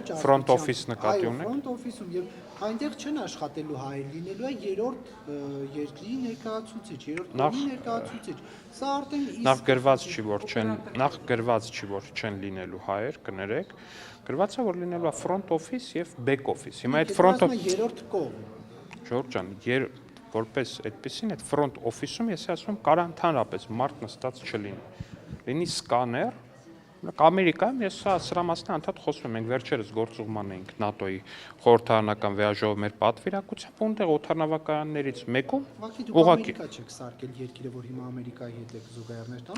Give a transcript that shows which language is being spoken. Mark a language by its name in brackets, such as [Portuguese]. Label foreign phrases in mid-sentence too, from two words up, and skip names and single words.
[English] Front office [Armenian] նկատի ունեք։ [English] Front office- [Armenian] ում եւ այնտեղ չեն աշխատելու հայեր, լինելու է երրորդ երկրի ներկայացուցիչ, երրորդ կողմի ներկայացուցիչ։ Սա արդեն Նախ գրված չի, որ չեն լինելու հայեր, կներեք։ Գրված է, որ լինելու է [English] front office [Armenian] եւ [English] back office։ [Armenian] Հիմա այդ [English] front office [Armenian] երրորդ կողմ։ Ժորժ ջան, որպես այդպեսին այդ [English] front office- [Armenian] ում ես ասում եմ կարա ընդհանրապես մարդ նստած չլինի։ Լինի սկաներ, Ամերիկայում ես սրա մասն անդադ խոսում եմ, մենք վերջերս գործուղման էինք ՆԱՏՕ-ի խորհրդարանական վեաժողով մեր պատվիրակությամբ, ունտեղ օդանավակայաններից մեկում ուղղակի Ամերիկա չեք սարքել երկիրը, որ հիմա Ամերիկայի հետ եք զուգահեռներ տանում։